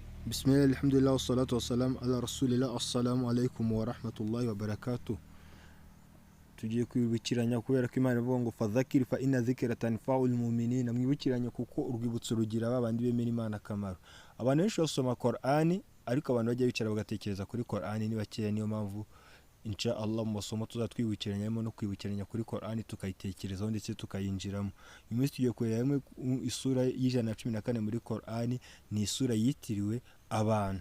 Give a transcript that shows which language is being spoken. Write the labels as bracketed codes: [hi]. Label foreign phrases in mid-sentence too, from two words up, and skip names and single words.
[ar] بسم الله، الحمد لله، والصلاة والسلام على رسول الله، السلام عليكم ورحمة الله وبركاته. [rw] Tugiye kwibukiranya kubera ko Imana ivuga ngo [ar] فذكر فإن الذكرى تنفع المؤمنين, [rw] mwibukiranye kuko urwibutso rugira babandi bemera Imana akamaro. Abantu benshi basoma Qur'ani ariko abantu bajya bicara bagatekereza kuri Qur'ani ni bakeya, niyo mpamvu [ar] إن شاء الله [rw] mu masomo tuzatwibukiranya no kwibukiranya kuri Qur'ani tukayitekerezaho ndetse tukayinjiramo. Iminsi tugiye kureba isura y'114 muri Qur'ani, ni isura yitiriwe abantu.